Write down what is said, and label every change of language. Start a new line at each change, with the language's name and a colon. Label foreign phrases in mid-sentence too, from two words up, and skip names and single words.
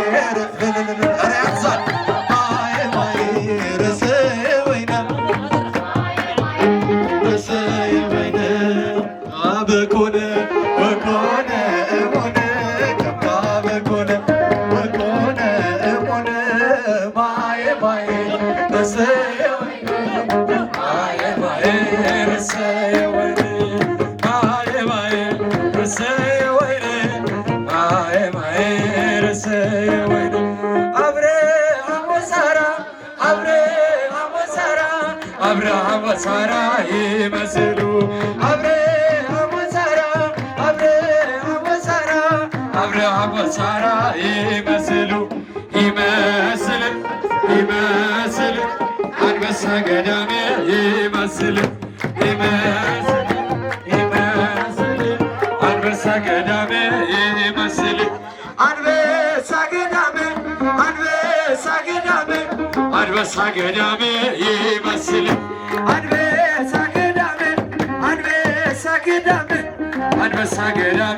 Geez: በኮነ ወኮነ እሙነ ከብካ በኮነ ወኮነ እሙነ ማየ ማየ ረስተየ ወይነ ማየ ማየ ረስተየ ወይነ ማየ ማየ ረስተየ ወይነ ማየ ማየ ረስተየ ወይነ አብርሃም ወሳራ አብርሃም ወሳራ አብርሃም ወሳራ ይመስሉ አብርሃም ወሳራ
Amharic: ይመስሉ ይመስል ይመስል አንበሳ ገዳሜ ይመስል ይመስል ይመስል አንበሳ ገዳሜ ይመስል አንበሳ ገዳሜ አንበሳ ገዳሜ አንበሳ ገዳሜ ይመስል አንበሳ ገዳሜ አንበሳ ገዳሜ አንበሳ ገዳሜ